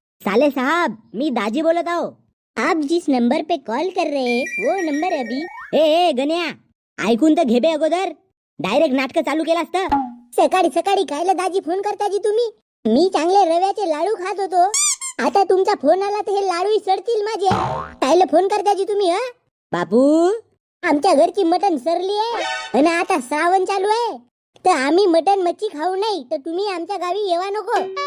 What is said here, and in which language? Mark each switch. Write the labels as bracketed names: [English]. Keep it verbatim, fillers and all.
[Hindi] साले साहब, [Marathi] मी दाजी बोलत आहो. [Hindi] आप जिस नंबर पे कॉल कर रहे हैं वो नंबर अभी [Marathi] ए ए गण्या, ऐकून तर घेबे अगोदर. डायरेक्ट नाटक चालू केलं असतं. सकाळी सकाळी कायला दाजी फोन करता जी तुम्ही. मी चांगले रव्याचे लाडू खात होतो. आता तुमचा फोन आला तर हे लाडूही सडतील माझे. कायला फोन करता जी तुम्ही. हा बापू, आमच्या घरची मटण सरली आहे आणि आता श्रावण चालू आहे, तर आम्ही मटण मच्छी खाऊ नाही, तर तुम्ही आमच्या गावी येवा नको.